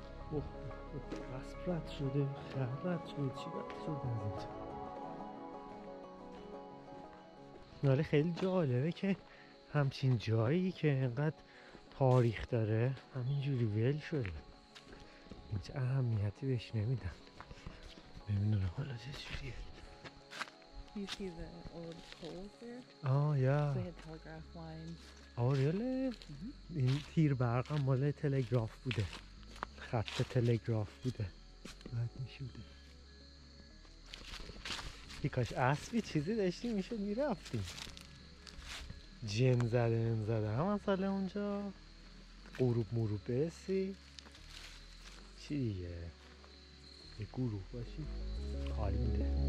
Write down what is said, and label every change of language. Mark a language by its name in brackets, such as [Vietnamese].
[Persian] اوه اسب رد شده، خر رد شده، چی رد شده از اینجا. ولی خیلی جالبه که همچین جایی که اینقدر تاریخ داره همینجوری ول شده، هیچ اهمیتی بهش نمیدن. نمیدونم حالا چجوریه. [English] You see the old poles there? Oh yeah. They had telegraph lines. Oh really? [Persian] این تیر برق هم مال تلگراف بوده، خط تلگراف بوده، بعد میشوده. کاش اسبی چیزی داشتیم میشد میرفتیم. جن زده هم مثلا اونجا غروب مروب برسی چی دیگه، یه گروه باشی حال میده.